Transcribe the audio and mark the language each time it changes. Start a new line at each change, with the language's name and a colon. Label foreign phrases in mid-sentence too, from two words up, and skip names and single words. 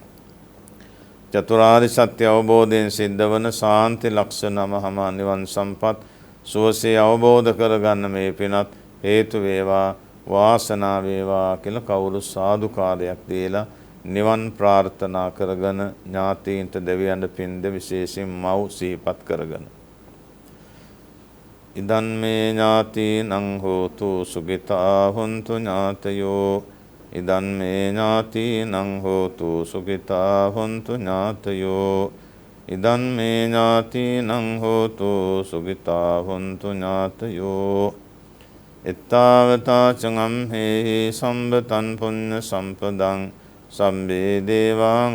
Sinhala: චතුරාර්ය සත්‍ය අවබෝධයෙන් සිද්ධ වන සාන්ති ලක්ෂණ මහම නිවන් සම්පත් සෝසේ අවබෝධ කරගන්න මේ පිනත් හේතු වේවා වාසනාව වේවා කියලා කවුරු සාදුකාරයක් දීලා නිවන් ප්‍රාර්ථනා කරගෙන ඥාතීන්ට දෙවියන්ට පින්ද විශේෂයෙන් මව් සිහිපත් කරගෙන
Pali: ඉදන් මේ ඥාතීනං හෝතු සුඛිතා හොන්තු ඥාතයෝ ඉදන් මේ ඥාතීනං හෝතු සුඛිතා හොන්තු ඥාතයෝ ඉදන් මේ ඥාතීනං හෝතු සුඛිතා හොන්තු ඥාතයෝ එත්තාවතා චංගම්හි සම්බතං පුඤ්ඤ සම්පදං සම්බේ දේවාං